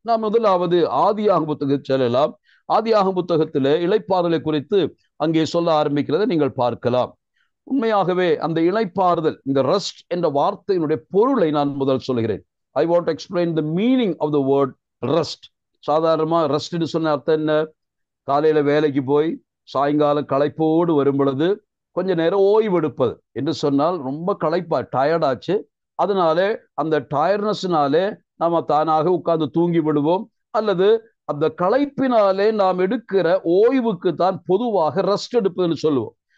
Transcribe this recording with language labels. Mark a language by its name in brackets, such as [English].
[Tamil] நாம் முதலாவது ஆதியாகம புத்தகத்தில் செல்லலாம். ஆதியாகம புத்தகத்திலே இளைப்பாறுதலை குறித்து அங்கே சொல்ல ஆரம்பிக்கிறதை நீங்கள் பார்க்கலாம். உண்மையாகவே அந்த இளைப்பாறுதல், இந்த ரெஸ்ட் என்ற வார்த்தையினுடைய பொருளை நான் முதல் சொல்கிறேன். [English] I want to explain the meaning of the word rest. [Tamil] சாதாரணமா ரெஸ்ட்னு சொன்ன அர்த்தம் என்ன? காலையில வேலைக்கு போய் சாயங்காலம் களைப்போடு வரும் பொழுது கொஞ்ச நேரம் ஓய்வு எடுப்பது என்று சொன்னால் ரொம்ப களைப்பா, டயர்டாச்சு, அதனால அந்த டயர்னஸ்னாலே நாம தானாக உட்கார்ந்து தூங்கி விடுவோம். அல்லது அந்த களைப்பினாலே நாம் எடுக்கிற ஓய்வுக்கு தான் பொதுவாக ரெஸ்ட் எடுப்பதுன்னு சொல்லுவோம்.